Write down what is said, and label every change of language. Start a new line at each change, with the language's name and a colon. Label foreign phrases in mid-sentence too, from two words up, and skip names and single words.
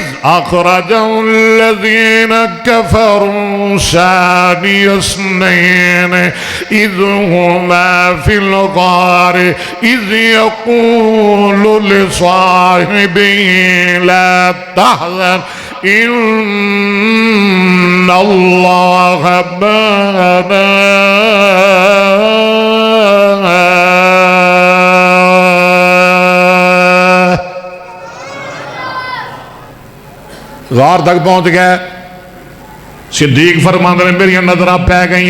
Arabic: أخرجه الذين كفروا ثاني اثنين إذ هما في الغار إذ يقول لصاحبه لا تحزن إن الله معنا.
Urdu: غار تک پہنچ گئے.
Punjabi: صدیق فرماندے نے میری نظر پے گئی.